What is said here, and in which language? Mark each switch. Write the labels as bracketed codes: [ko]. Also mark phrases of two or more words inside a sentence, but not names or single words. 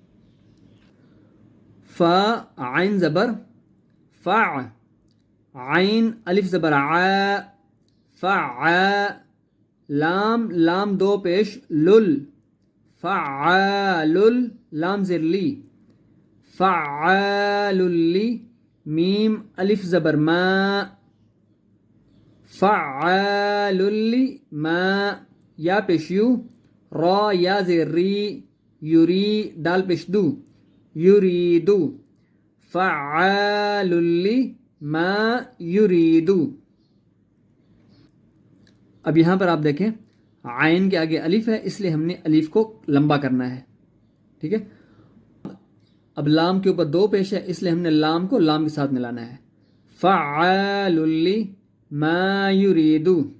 [ur] فا عین زبر فع، عین الف زبر ع، فع، لام لام دو پیش لل، فعال، لام زیر لی، فعال لی، میم الف زبر ما، فعال لی ما، یا پیش یو، را یا زیر ری، یوری، دال پیش دو، یریدو، [ar] فعال لی ما یریدو. [ur] اب یہاں پر آپ دیکھیں عین کے آگے الف ہے، اس لیے ہم نے الف کو لمبا کرنا ہے. ٹھیک ہے، اب لام کے اوپر دو پیش ہے، اس لیے ہم نے لام کو لام کے ساتھ ملانا ہے. [ar] فعال لی ما یریدو.